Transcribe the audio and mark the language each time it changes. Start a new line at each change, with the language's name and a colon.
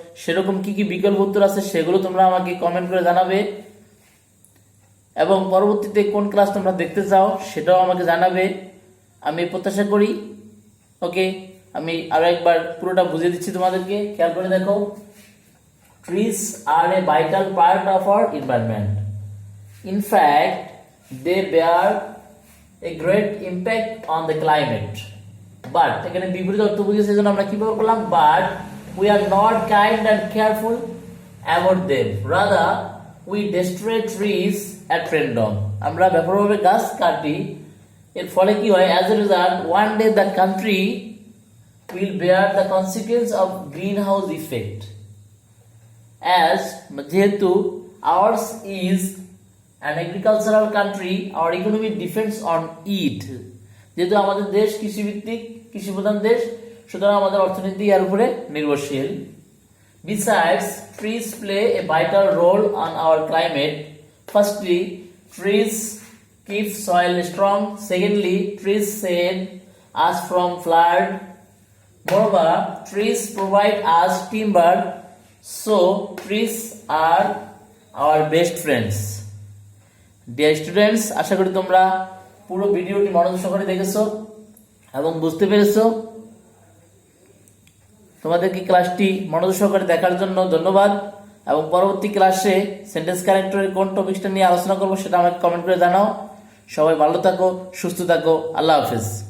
Bangla: সেরকম কি কি বিকল্প উত্তর আছে সেগুলো তোমরা আমাকে কমেন্ট করে জানাবে এবং পরবর্তীতে কোন ক্লাস তোমরা দেখতে চাও সেটাও আমাকে জানাবে, আমি প্রত্যাশা করি। ওকে, আমি আরো একবার পুরোটা বুঝিয়ে দিচ্ছি তোমাদেরকে, খেয়াল করে দেখো।
English: Trees are a vital part of our environment. In fact, they bear a great impact on the climate.
Bangla: But এখানে বিপরীত অর্থ বুঝিয়েছে জন্য আমরা কি ব্যবহার করলাম?
English: But we are not kind and careful about them. Rather, we destroy trees at random.
Bangla: আমরা ব্যাপকভাবে গাছ কাটি, এর ফলে কি হয়?
English: As a result, one day the country will bear the consequence of greenhouse effect. As যেহেতু ours is an agricultural country, our economy depends on it.
Bangla: যেহেতু আমাদের দেশ কৃষিভিত্তিক, কৃষি প্রধান দেশ, সুতরাং আমাদের অর্থনীতি এর উপরে নির্ভরশীল।
English: Besides, trees play a vital role on our climate. Firstly, trees keep soil strong. Secondly, trees save us from flood. Moreover, trees provide us timber, so trees are our best friends. Dear students,
Bangla: আশা করি তোমরা পুরো ভিডিওটি মনোযোগ সহকারে দেখেছো এবং বুঝতে পেরেছো। তোমাদেরকে ক্লাসটি মনোযোগ সহকারে দেখার জন্য ধন্যবাদ, এবং পরবর্তী ক্লাসে সেন্টেন্স কানেক্টরের কোন টপিকটা নিয়ে আলোচনা করবো সেটা আমাকে কমেন্ট করে জানাও। সবাই ভালো থাকো, সুস্থ থাকো, আল্লাহ হাফেজ।